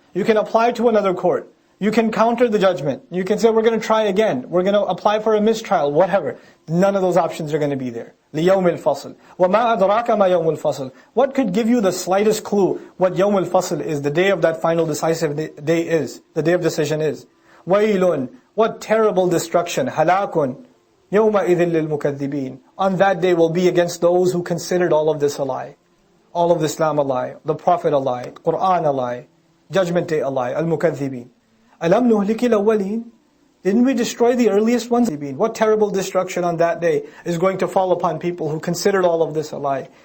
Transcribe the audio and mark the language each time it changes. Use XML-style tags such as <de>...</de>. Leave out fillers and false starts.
<en>You can apply to another court. You can counter the judgment. You can say, we're going to try again. We're going to apply for a mistrial, whatever. None of those options are going to be there.</en> <ar>لِيَوْمِ الْفَصْلِ وَمَا أَدْرَاكَ مَا يَوْمُ الْفَصْلِ.</ar> <en>What could give you the slightest clue what</en> <ar>يَوْمُ الْفَصْلِ</ar> <en>is, the day of that final decisive day is, the day of decision is?</en> <ar>وَيْلٌ,</ar> <en>what terrible destruction,</en> <ar>هَلَاكٌ يَوْمَئِذٍ لِلْمُكَذِّبِينَ.</ar> <en>On that day will be against those who considered all of this a lie. All of Islam a lie, the Prophet a lie, Qur'an a lie, Judgment Day a lie, al-mukaththibin.</en> <ar>أَلَمْ نُهْلِكِ الْأَوَّلِينَ.</ar> <en>Didn't we destroy the earliest ones? What terrible destruction on that day is going to fall upon people who considered all of this a lie.</en>